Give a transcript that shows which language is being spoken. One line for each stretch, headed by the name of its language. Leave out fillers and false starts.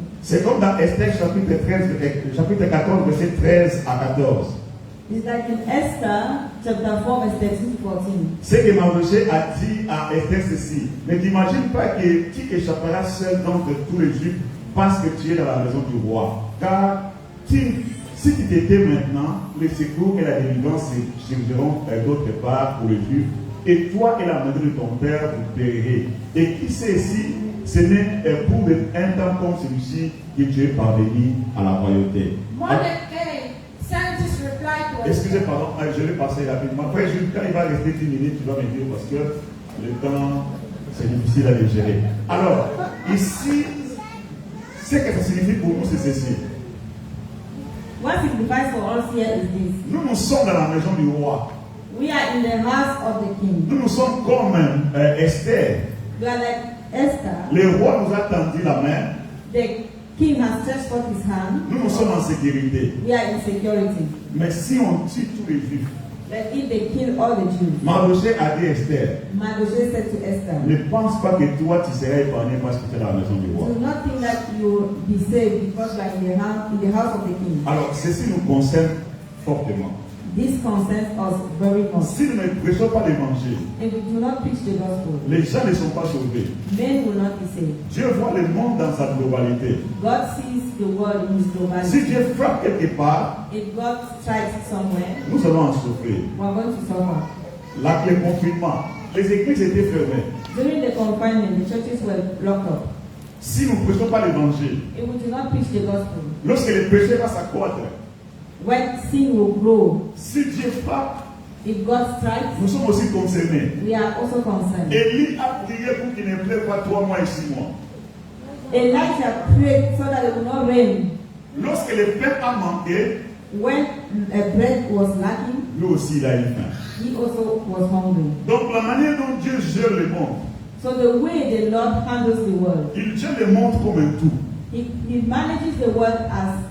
French: C'est comme dans Esther chapitre 14, verset 13 à 14.
English: It's like in Esther chapter 4 verse 13 to 14.
French: C'est que Mardochée a dit à Esther ceci. Ne t'imagine pas que tu échapperas seul d'entre tous les Juifs parce que tu es dans la maison du roi. Car si tu t'étais maintenant, le secours et la délivrance se surgiront d'autre part pour les Juifs. Et toi et la maison de ton père vous périrez. Et qui sait si ce n'est pour un temps comme celui-ci que tu es parvenu à la royauté.
English: Mordecai sent his reply to
French: Excusez, pardon, je vais passer rapidement. Après, quand il va rester 10 minutes, tu vas me dire parce que le temps, c'est difficile à le gérer. Alors, ici, ce que ça signifie pour nous, c'est ceci.
English: What signifies for us here is this.
French: Nous sommes dans la maison du roi.
English: We are in the house of the king.
French: Nous sommes comme Esther.
English: We are like Esther.
French: Le roi nous a tendu la main.
English: The king has stretched forth his hand.
French: Nous sommes en sécurité.
English: We are in security.
French: Mais si on tue tous les Juifs,
English: But if they kill all the Jews,
French: Mardochée a dit Esther,
English: Mardochée said to Esther,
French: ne pense pas que toi tu seras épargné parce que tu es dans la maison du roi.
English: do not think that you will be saved because you are in the house of the king.
French: Alors, ceci nous concerne fortement.
English: This concerns us very much.
French: Si nous ne prêchons pas l'évangile,
English: If we do not preach the gospel,
French: les gens ne sont pas sauvés.
English: men will not be saved.
French: Dieu voit le monde dans sa globalité.
English: God sees the world in his
French: Si
English: globality.
French: Dieu frappe quelque part,
English: If God strikes somewhere,
French: nous allons en souffrir.
English: we are going to suffer.
French: Le confinement, les églises étaient fermées.
English: During the confinement, the churches were locked up.
French: Si nous ne prêchons pas l'évangile,
English: If we do not preach the gospel,
French: lorsque le péché va s'accroître,
English: when sin will grow,
French: Si Dieu frappe,
English: if God strikes,
French: nous sommes aussi concernés.
English: we are also concerned.
French: Élie a prié pour qu'il ne pleuve pas 3 mois et 6 mois.
English: Elijah prayed so that it would not rain.
French: Lorsque le pain a manqué,
English: When bread was lacking,
French: lui aussi il a eu faim.
English: he also was hungry.
French: Donc la manière dont Dieu gère le monde,
English: So the way the Lord handles the world,
French: il gère le monde comme un tout.
English: he manages the world as